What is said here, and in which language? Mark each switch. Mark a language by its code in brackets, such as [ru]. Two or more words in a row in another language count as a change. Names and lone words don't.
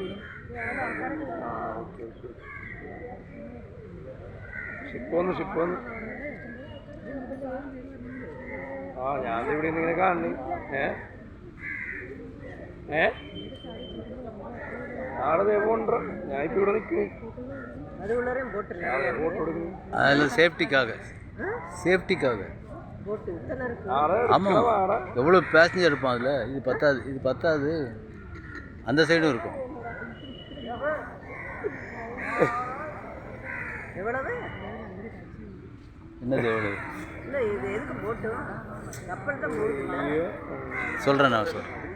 [ml] ഓക്കെ ഓക്കെ. ഷിപ്പ് വന്ന് ഞാനിവിടെ നിന്ന് ഇങ്ങനെ കാണുന്നു. നാളെ ദേ പോണ്ട. ഞാനിപ്പോൾ ഇവിടെ നിൽക്കുന്നു. [ta] அதில் சேஃப்டிக்காக ஆமாம். எவ்வளோ பேசஞ்சர் இருப்பான் அதில். இது பத்தாது அந்த சைடும் இருக்கும். என்னது எவ்வளவு சொல்கிறேன் நான் சார்.